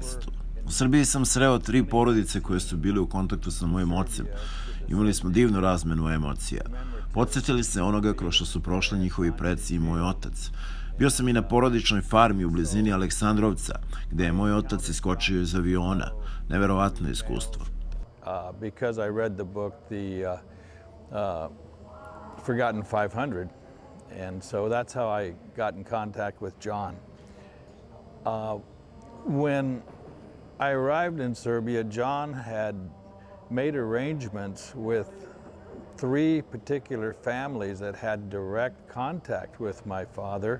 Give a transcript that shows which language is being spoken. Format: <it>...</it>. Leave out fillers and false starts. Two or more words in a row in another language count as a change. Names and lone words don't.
<sr>U Srbiji sam sreo 3 porodice koje su bile u kontaktu sa mojim ocem. Imali smo divnu razmenu emocija. Podsjetili se onoga kroz što su prošli njihovi preci i moj otac. Bio sam i na porodičnoj farmi u blizini Aleksandrovca, gde je moj otac iskočio iz aviona. Neverovatno iskustvo.</sr> <en>Because I read the book, the Forgotten 500, and so that's how I got in contact with John. When I arrived in Serbia, John had made arrangements with 3 particular families that had direct contact with my father.</en>